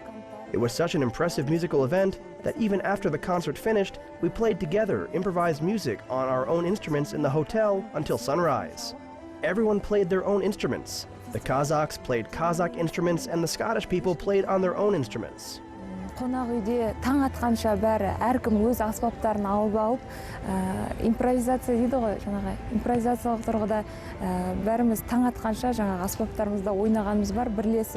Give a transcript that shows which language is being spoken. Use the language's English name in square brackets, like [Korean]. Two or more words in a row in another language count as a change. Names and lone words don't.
[English] It was such an impressive musical event that even after the concert finished, we played together improvised music on our own instruments in the hotel until sunrise. Everyone played their own instruments. The Kazakhs played Kazakh instruments and the Scottish people played on their own instruments. [Kazakh] Қонақ үйде таң атқанша бәрі әркім өз аспаптарын алып, импровизация дейді ғой, жаңағы импровизациялық тұрғыда бәріміз таң атқанша жаңағы аспаптарымызда ойнағанымыз бар, бірлесіп.